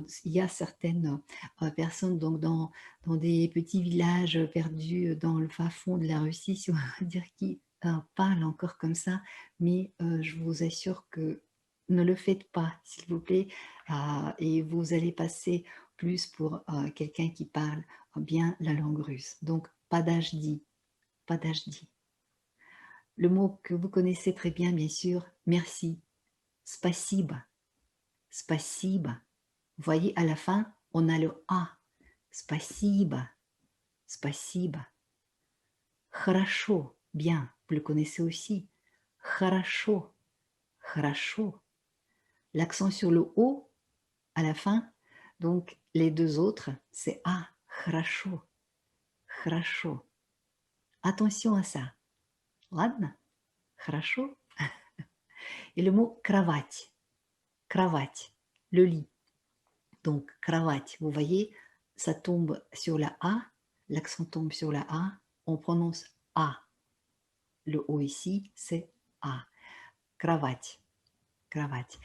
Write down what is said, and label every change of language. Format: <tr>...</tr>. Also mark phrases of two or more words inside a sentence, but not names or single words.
<fr>Il y a certaines personnes donc dans des petits villages perdus dans le fin fond de la Russie, si on va dire, qui parlent encore comme ça, mais je vous assure que ne le faites pas, s'il vous plaît, et vous allez passer plus pour quelqu'un qui parle bien la langue russe. Donc,</fr> <ru>подожди, подожди.</ru> <fr>Le mot que vous connaissez très bien, bien sûr, merci,</fr> <ru>спасибо, спасибо.</ru> <fr>Vous voyez, à la fin, on a le A,</fr> <ru>спасибо, спасибо. Хорошо,</ru> <fr>bien, vous le connaissez aussi,</fr> <ru>хорошо, хорошо.</ru> <fr>L'accent sur le O à la fin, donc les deux autres, c'est A,</fr> <ru>хорошо, хорошо.</ru> <fr>Attention à ça.</fr> <ru>Ладно? Хорошо?</ru> <fr>Et le mot</fr> <ru>кровать, кровать,</ru> <fr>le lit. Donc, cravate, vous voyez, ça tombe sur la A, l'accent tombe sur la A, on prononce A. Le O ici, c'est A. Cravate, cravate.</fr>